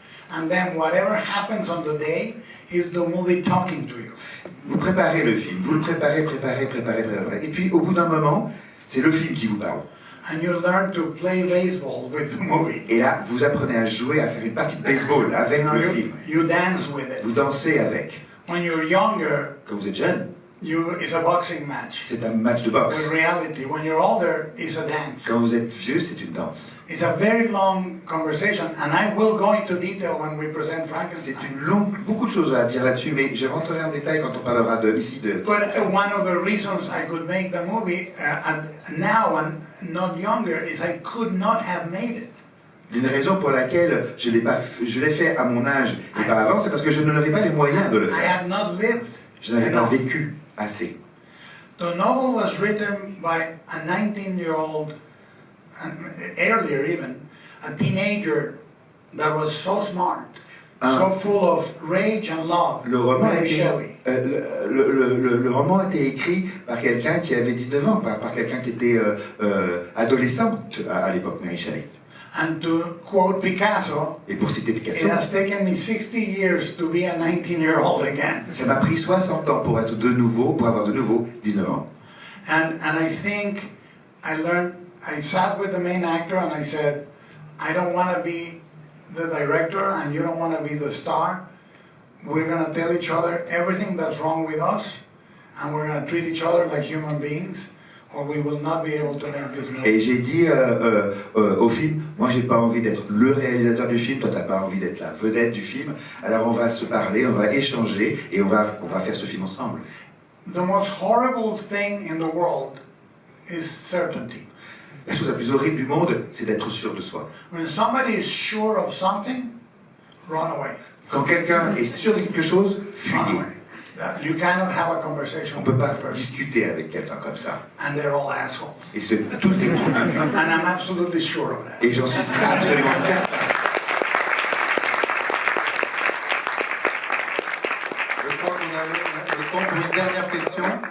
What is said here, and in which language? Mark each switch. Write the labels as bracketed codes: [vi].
[en] And then whatever happens on the day is the movie talking to you. [fr] Vous préparez le film, vous le préparez. Et puis, au bout d'un moment, c'est le film qui vous parle. [en] And you learn to play baseball with the movie. [fr] Et là, vous apprenez à jouer, à faire une partie de baseball avec le film. [en] You dance with it. [fr] Vous dansez avec. [en] When you're younger, [fr] quand vous êtes jeune, [en] it's a boxing match. [fr] C'est un match de boxe. [en] With reality, when you're older, it's a dance. [fr] Quand vous êtes vieux, c'est une danse. [en] It's a very long conversation, and I will go into detail when we present Frankenstein. [fr] C'est beaucoup de choses à dire là-dessus, mais je rentrerai en détail quand on parlera ici de. [en] But one of the reasons I could make the movie now and not younger is I could not have made it. [fr] Une raison pour laquelle je l'ai fait à mon âge et pas avant, c'est parce que je n'avais pas les moyens de le faire. [en] I had not lived. [fr] Je n'avais pas vécu assez. [en] The novel was written by a 19-year-old, earlier even, a teenager that was so smart, so full of rage and love. [fr] Le roman, [en] Mary Shelley. [fr] le roman a été écrit par quelqu'un qui avait 19 ans, par quelqu'un qui était adolescente à l'époque, Mary Shelley. [en] And to quote Picasso, [fr] et pour citer Picasso, [en] it has taken me 60 years to be a 19-year-old again. [fr] Ça m'a pris 60 ans pour avoir de nouveau 19 ans. [en] And I think I sat with the main actor and I said, I don't want to be the director and you don't want to be the star. We're going to tell each other everything that's wrong with us and we're going to treat each other like human beings. Or we will not be able to make this movie. [fr] Et j'ai dit au film, moi j'ai pas envie d'être le réalisateur du film, toi t'as pas envie d'être la vedette du film, alors on va se parler, on va échanger et on va faire ce film ensemble. [en] The most horrible thing in the world is certainty. [fr] La chose la plus horrible du monde, c'est d'être sûr de soi. [en] When somebody is sure of something, run away. [fr] Quand quelqu'un est sûr de quelque chose, fuyez. [en] You cannot have a conversation. [fr] On peut pas discuter avec quelqu'un comme ça. [en] And they're all assholes. [fr] Et c'est tout le temps. [en] And I'm absolutely sure of that. [fr] Et j'en suis absolument certain. Je crois qu'on a le temps pour une dernière question.